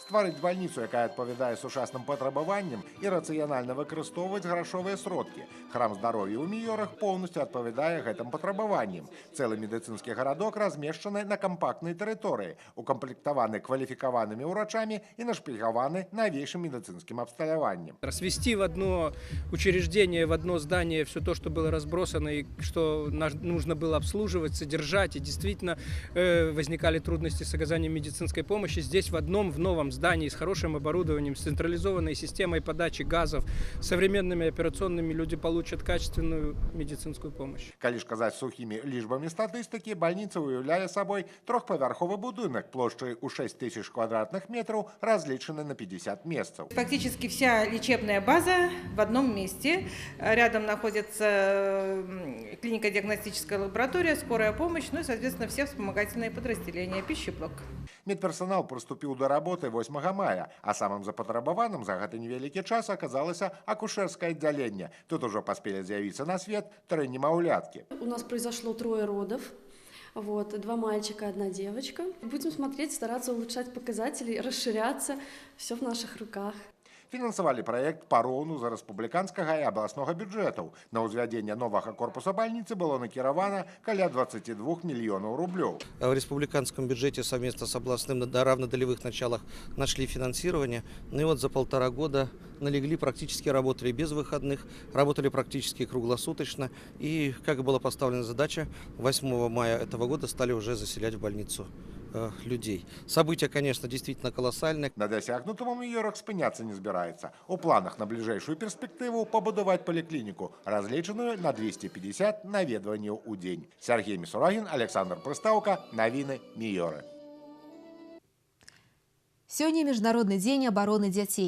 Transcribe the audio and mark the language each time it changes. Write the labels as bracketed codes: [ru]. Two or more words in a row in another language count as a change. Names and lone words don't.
[be] Стварыць бальніцу, якая адпавядае сучасным патрабаванням і рацыянальна выкарыстоўваць грашовыя сродкі. Храм здароўя ў Міёрах поўнасцю адпавядае гэтым патрабаванням. Цэлы медыцынскі гарадок размешчаны на кампактнай тэрыторыі, укамплектаваны кваліфікаванымі ўрачамі і нашпільгаваны [ru] новейшим медицинским [be] обсталяванием. [ru] Свести в одно учреждение, в одно здание все то, что было разбросано и что нужно было обслуживать, содержать, и действительно возникали трудности с оказанием медицинской помощи. Здесь в новом здании с хорошим оборудованием, с централизованной системой подачи газов, современными операционными люди получат качественную медицинскую помощь. [be] Калі ж казаць сухімі лічбамі статыстыкі, больница уяўляе сабой трохпавярховы будынак плошчай у 6000 [ru] квадратных метров, [be] разлічаны на 50 месцаў. [ru] Фактически вся лечебная база в одном месте. Рядом находится клинико-диагностическая лаборатория, скорая помощь, ну и, соответственно, все вспомогательные подразделения, пищеблок. [be] Медперсонал прыступіў да работы 8 мая, а самым запатрабаваным за гэты невялікі час аказалася акушэрскае аддзяленне. Тут ужо паспелі з'явіцца на свет 3 немаўляткі. [ru] У нас произошло 3 родов. 2 мальчика, 1 девочка. Будем смотреть, стараться улучшать показатели, расширяться. Все в наших руках. [be] Фінансавалі праект пароўну за рэспубліканскага і абласнога бюджэтаў. На ўзвядзенне новага корпуса [ru] больницы было [be] накіравана каля 22 миллионов рублёў. [ru] В республиканском бюджете совместно с областным на равнодолевых началах нашли финансирование. Ну и вот за 1,5 года налегли, практически работали без выходных, работали практически круглосуточно. И, как была поставлена задача, 8 мая этого года стали уже заселять в больницу людей. События, конечно, действительно колоссальные. [be] На досягнутым у Міёрах спыняцца не збіраецца. У планах на бліжэйшую перспектыву пабудаваць паліклініку, разлічаную на 250 наведванняў у дзень. Сергей Місурагін, Александр Прыстаўка, навіны Міёры. Сёння міжнародны дзень абароны дзяцей.